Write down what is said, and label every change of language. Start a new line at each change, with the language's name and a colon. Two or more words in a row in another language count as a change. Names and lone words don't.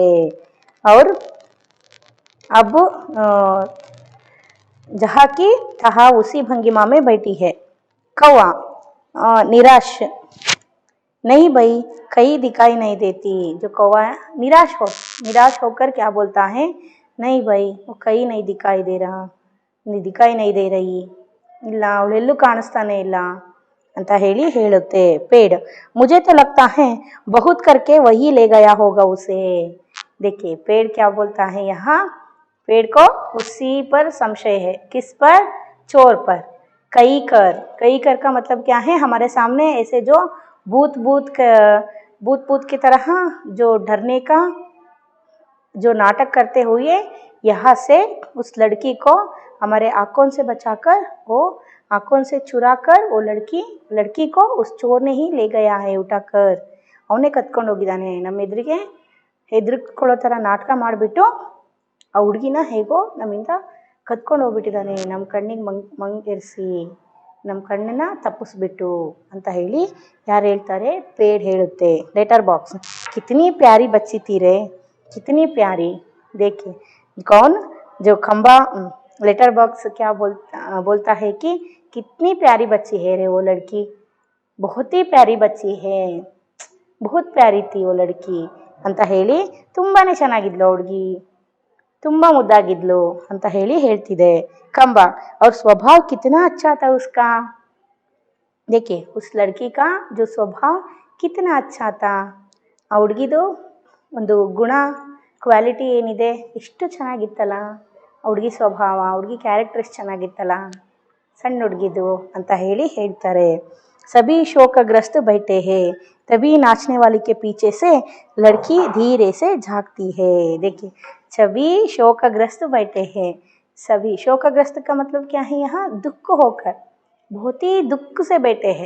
Hindi: और अब जहाँ की तहाँ उसी भंगिमा में बैठी है। कौवा निराश, नहीं भाई कहीं दिखाई नहीं देती। जो कौवा निराश होकर क्या बोलता है, नहीं भाई वो कहीं नहीं दिखाई दे रहा, दिखाई नहीं दे रही,
Kannada: ಇಲ್ಲ ಅವಳೆಲ್ಲೂ ಕಾಣಿಸ್ತಾನೆ ಇಲ್ಲ ಅಂತ ಹೇಳುತ್ತೆ।
Hindi: पेड़, मुझे तो लगता है बहुत करके वही ले गया होगा उसे। देखिए पेड़ क्या बोलता है यहाँ, पेड़ को उसी पर संशय है, किस पर, चोर पर। कई कर का मतलब क्या है, हमारे सामने ऐसे जो भूत की तरह जो डरने का जो नाटक करते हुए यहाँ से उस लड़की को हमारे आंखों से बचाकर, वो आंखों से चुरा कर वो लड़की को उस चोर ने ही ले गया है उठाकर।
Kannada: ಅವನೇ ಕತ್ಕೊಂಡು ಹೋಗಿದ್ದಾನೆ, ನಮ್ಮ ಎದುರಿಗೆ ಹೆದರ್ಕೊಳ್ಳೋ ಥರ ನಾಟಕ ಮಾಡಿಬಿಟ್ಟು ಆ ಹುಡುಗಿನ ಹೇಗೋ ನಮ್ಮಿಂದ ಕತ್ಕೊಂಡು ಹೋಗ್ಬಿಟ್ಟಿದ್ದಾನೆ, ನಮ್ಮ ಕಣ್ಣಿಗೆ ಮಂಗೇರಿಸಿ ನಮ್ಮ ಕಣ್ಣನ್ನ ತಪ್ಪಿಸ್ಬಿಟ್ಟು ಅಂತ ಹೇಳಿ ಯಾರು ಹೇಳ್ತಾರೆ, ಪೇಡ್ ಹೇಳುತ್ತೆ।
Hindi: लेटर बॉक्स, कितनी प्यारी बच्ची थी रे, कितनी प्यारी। देखिए कौन, जो खंबा लेटर बॉक्स क्या बोलता है कि कितनी प्यारी बच्ची है रे वो लड़की, बहुत ही प्यारी बच्ची है, बहुत प्यारी थी वो लड़की
Kannada: ಅಂತ ಹೇಳಿ ತುಂಬಾನೇ ಚೆನ್ನಾಗಿದ್ಲು ಹುಡುಗಿ, ತುಂಬಾ ಮುದ್ದಾಗಿದ್ಲು ಅಂತ ಹೇಳ್ತಿದೆ
Hindi: खंबा। और स्वभाव कितना अच्छा था उसका। देखिए उस लड़की का जो स्वभाव कितना अच्छा था,
Kannada: ಆ ಹುಡುಗಿದು ಒಂದು ಗುಣ ಕ್ವಾಲಿಟಿ ಏನಿದೆ ಎಷ್ಟು ಚೆನ್ನಾಗಿತ್ತಲ್ಲ, ಆ ಹುಡುಗಿ ಸ್ವಭಾವ, ಆ ಹುಡುಗಿ ಕ್ಯಾರೆಕ್ಟರ್ ಎಷ್ಟು ಚೆನ್ನಾಗಿತ್ತಲ್ಲ, ಸಣ್ಣ ಹುಡುಗಿದು ಅಂತ ಹೇಳ್ತಾರೆ।
Hindi: सभी शोकग्रस्त बैठे हैं, तभी नाचने वाली के पीछे से लड़की धीरे से झांकती है। देखिए सभी शोकग्रस्त बैठे हैं, सभी शोकग्रस्त का मतलब क्या है, यहाँ दुख होकर, बहुत ही दुख से बैठे हैं।